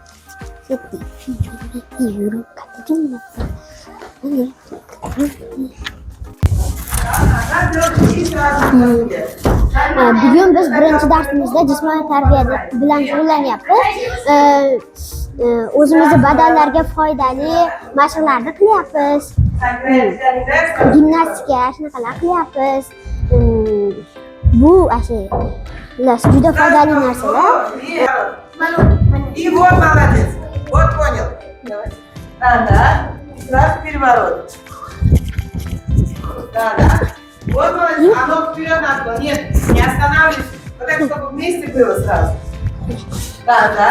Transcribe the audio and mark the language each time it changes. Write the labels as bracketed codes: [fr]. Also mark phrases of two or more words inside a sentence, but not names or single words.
[uz] Bugun biz birinchi darsimizda jismoniy tarbiya bilan shug'ullanyapmiz. O'zimizni badallarga foydali mashqlarni qilyapmiz. Gimnastika, shunaqalar qilyapmiz. Bu juda foydali narsalar. [ru] И вот молодец. Вот понял. Да. Сразу переворот. Да. Вот молодец. А ну вперед надо. Нет, не останавливайся. Вот так, чтобы вместе было сразу. Да.